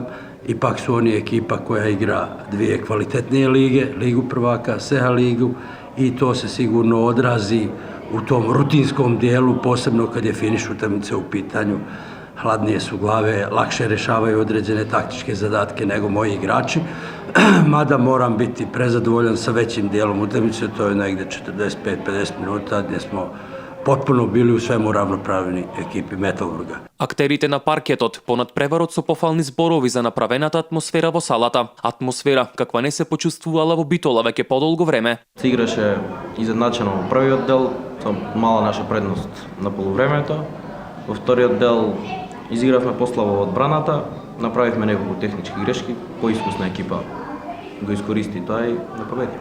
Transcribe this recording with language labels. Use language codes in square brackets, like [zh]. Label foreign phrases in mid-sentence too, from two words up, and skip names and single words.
[bs] Ipak su oni ekipa koja igra dvije kvalitetnije lige, Ligu prvaka, SEHA ligu, i to se sigurno odrazi u tom rutinskom dijelu, posebno kad je finiš utakmice u pitanju. Hladnije su glave, lakše rešavaju određene taktičke zadatke nego moji igrači, mada moram biti prezadovoljan sa većim dijelom utakmice, to je negde 45-50 minuta gdje smo potpuno bili u svemu ravnopravni ekipi Metalurga. [mk] Актерите на паркетот по надпреварот со пофални зборови за направената атмосфера во салата. Атмосфера каква не се почувствувала во Битола веќе подолго време. Се играше изедначено во првиот дел, со мала наша предност на полувремето. Во вториот дел изигравме послабо во одбраната, направивме неколку технички грешки, поискусна екипа го искористи тоа и на победи.